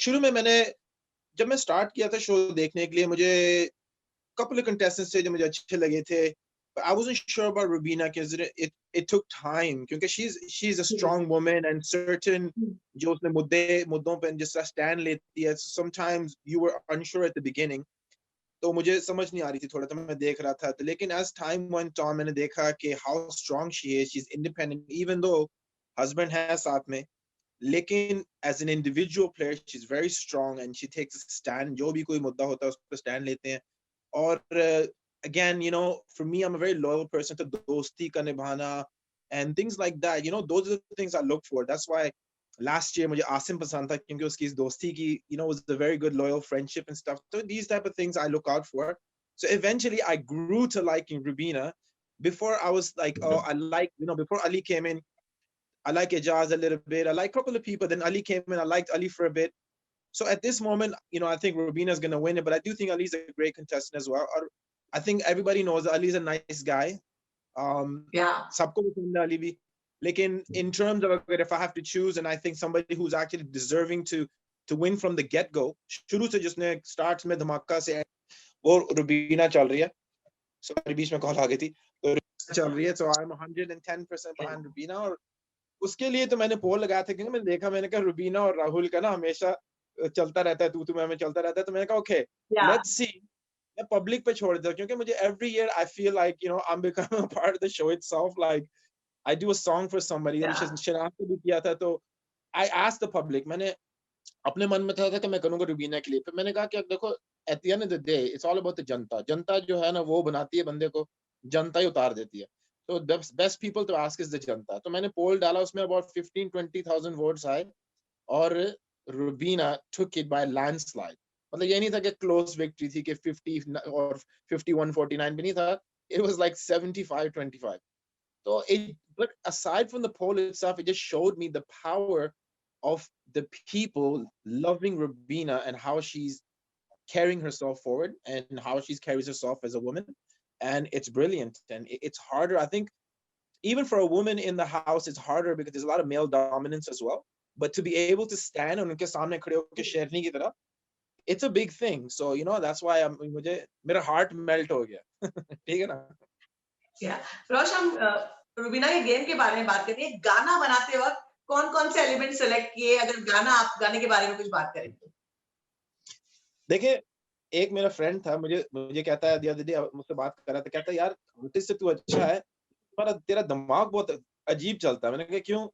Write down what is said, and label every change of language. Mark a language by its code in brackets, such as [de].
[hi] शुरू में जब मैं स्टार्ट किया था शो देखने के लिए, मुझे [en] couple of contestants [hi] थे जो मुझे अच्छे लगे थे, [en] but I wasn't sure about Rubina because it took time, [hi] क्योंकि [en] she's a strong woman and certain [hi] जो उसने मुद्दों पे जिस तरह स्टैंड लेती है, [en] sometimes you were unsure at the beginning, [hi] तो मुझे समझ नहीं आ रही थी थोड़ा, तो मैं देख रहा था। तो लेकिन [en] as time went on [hi] मैंने देखा कि [en] how strong she is, she's independent even though husband [hi] है साथ में, लेकिन [en] as an individual player she's very strong and she takes a stand। [hi] जो भी कोई मुद्दा होता है उस पर स्टैंड लेते हैं। [en] और again, you know, for me I'm a very loyal person, [hi] तो दोस्ती का निभाना [en] and things like that, you know, those are the things I look for। That's why last year [hi] मुझे आसिम पसंद था, क्योंकि उसकी इस दोस्ती की, [en] you know, was a very good loyal friendship and stuff, so these type of things I look out for। So eventually I grew to liking Rubina। Before I was like, oh, I like, you know, before Ali came in, I like Ijaz a little bit, I like a couple of people, then Ali came in, I liked Ali for a bit। So at this moment, you know, I think Rubina's going to win it, but I do think Ali's a great contestant as well। I think everybody knows that Ali's a nice guy। Yeah. [hi] सबको पसंद है Ali भी, लेकिन [en] in terms of if I have to choose, and I think somebody who's actually deserving to win from the get go, [hi] शुरू से जिसने [en] starts [hi] में धमाका से, वो रुबीना चल रही है। सॉरी बीच में कॉल आ गई थी, तो चल रही है। [en] So I'm 110% behind Rubina. [hi] और उसके लिए तो मैंने पोल लगाया था, क्योंकि मैंने देखा, मैंने कहा रुबीना और राहुल का ना हमेशा चलता रहता है, तू मैं चलता रहता है, तो मैंने कहा [en] Okay let's see. [hi] मैं पब्लिक पे छोड़ देता हूँ, क्योंकि मुझे [en] Every year I feel like you know I am becoming a part of the show itself. Like I do a song for somebody, [hi] अभी शनाज को भी किया था, तो [en] I asked the public. [hi] मैंने अपने मन में था कि मैं करूंगा रुबीना के लिए, फिर मैंने कहा कि अब देखो [en] at the end of the day it's all about the [hi] जनता। जनता जो है ना वो बनाती है बंदे को, जनता ही उतार देती है। [en] तो best people to ask is the janta. [hi] तो मैंने पोल डाला, [en] उसमें about 15-20,000 votes [hi] आए, और [en] Rubina took it by landslide। [hi] मतलब ये नहीं था कि क्लोज विक्ट्री थी कि 50 और 51-49 भी नहीं था, [en] it was like 75-25। So but aside from the poll itself, it just showed me the power of the people loving Rubina and how she's carrying herself forward and how she carries herself as a woman. And it's brilliant. And it's harder, I think, even for a woman in the house, it's harder because there's a lot of male dominance as well. But to be able to stand on [hi] उनके सामने खड़े होकर शेरनी की तरह, [en] it's a big thing। So you know that's why [hi] मेरा [en] heart melt [hi] हो गया। ठीक है ना? रोश, हम रुबीना के गेम के बारे में बात करते हैं। गाना बनाते वक्त कौन-कौन से एलिमेंट सेलेक्ट किए? अगर आप गाने के बारे में कुछ बात करें तो? देखिए, एक मेरा फ्रेंड था, मुझे मुझे कहता है, [en] the other day [hi] मुझसे बात कर रहा था, कहता है यार आर्टिस्ट से तू अच्छा है, तेरा दिमाग बहुत अजीब चलता है। मैंने कहा क्यों?